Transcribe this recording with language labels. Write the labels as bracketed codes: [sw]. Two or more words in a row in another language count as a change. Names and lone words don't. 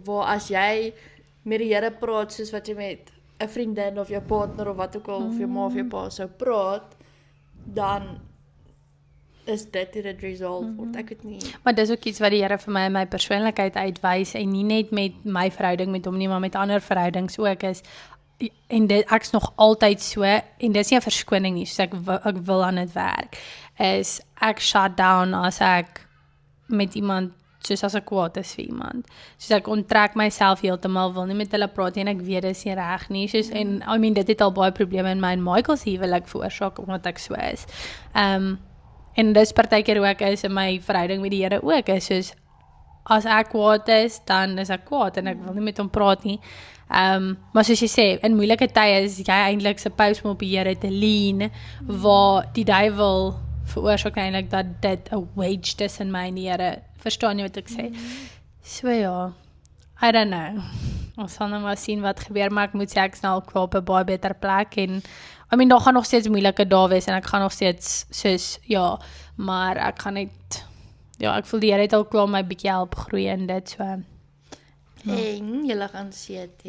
[af] Waar as jy met die Here praat soos wat jy met 'n vriendin of jou partner of wat ook al of jou ma of jou pa sou praat, dan is dit hoe dit resolve word. Ek weet nie. Maar dis ook iets wat die Here vir my in my persoonlikheid uitwys en nie net met my verhouding met hom nie, maar met ander verhoudings ook is en ek's nog altyd so en dis nie 'n verskoning nie, soos ek wil aan dit werk. Is ek [en] shut down [af] as ek met iemand soos as ek kwaad is vir iemand. Soos ek onttrek myself heeltemal, wil nie met hulle praat nie en ek weet dis nie reg nie. Soos en [en] I mean [af] dit het al baie probleme in my en Michael se huwelik veroorsaak omdat ek so is. En dis partykeer hoe ek is in my verhouding met die Here ook, is soos, as ek kwaad is, dan is ek kwaad, en ek wil nie met hom praat nie. Maar soos jy sê, in moeilike tye is jy eintlik supposed om op die Here te lean, waar die duiwel veroorsaak eintlik dat dit 'n wedge tussen my en die Here, verstaan jy wat ek sê? So ja, [en] I don't know. [af] Ons sal nou maar sien wat gebeur, maar ek moet sê ek is nou al op 'n baie beter plek en [en] I mean, [af] daar gaan nog steeds moeilike dae wees en ek gaan nog steeds soos, ja, maar ek gaan net, ja, ek voel die Here het al klaar my bietjie help groei in dit, so. En julle gaan see toe.